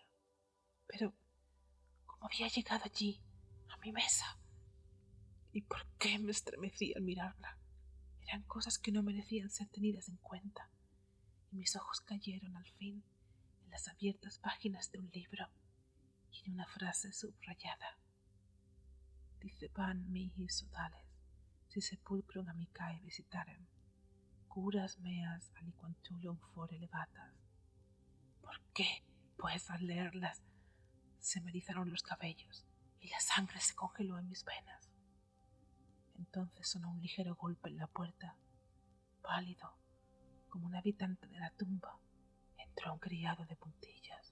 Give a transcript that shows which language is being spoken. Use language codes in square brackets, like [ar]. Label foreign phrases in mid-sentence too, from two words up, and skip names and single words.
[es] Pero, ¿cómo había llegado allí, a mi mesa? ¿Y por qué me estremecí al mirarla? Eran cosas que no merecían ser tenidas en cuenta, y mis ojos cayeron al fin en las abiertas páginas de un libro y en una frase subrayada. [la] Dicebant mihi sodales, si sepulcrum amicae visitarem, curas meas aliquantulum fore levatas. [es] ¿Por qué, pues, al leerlas, se me erizaron los cabellos y la sangre se congeló en mis venas? Entonces sonó un ligero golpe en la puerta. Pálido, como un habitante de la tumba, entró un criado de puntillas.